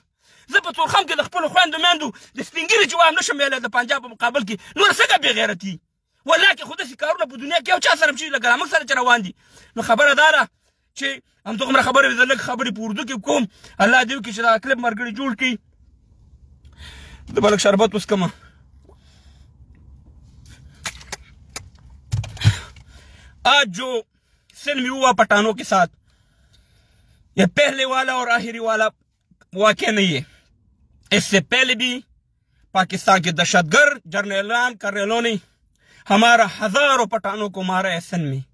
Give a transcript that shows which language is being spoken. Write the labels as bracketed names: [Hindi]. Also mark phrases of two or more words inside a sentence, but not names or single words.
[Pashto] زه په تورخم کې د خپلو خویندو میندو د سپین ږیري جواب نشم ویلی د پنجاب په مقابل کې نور څنګه بې غیرتي. والله کې خو داسې کارونه په دنیا کې یو چا سره هم چې لکه موږ سره چې روان دي. نو خبره دا ده چې همدغومره خبرې زه لږ خبرې په اردو کې کوم. الله دې وکړي چې دا کلپ ملګري جوړ کړي. د بلک شربت وسکمه. [Urdu] آج جو سلمی ہوا پٹھانوں کے ساتھ یہ پہلے والا اور آخری والا واقعہ نہیں ہے. اس سے پہلے بھی پاکستان کے دہشت گرد جرنیلان کرنیلوں نے ہمارا ہزاروں پٹھانوں کو مارا ہے سن میں.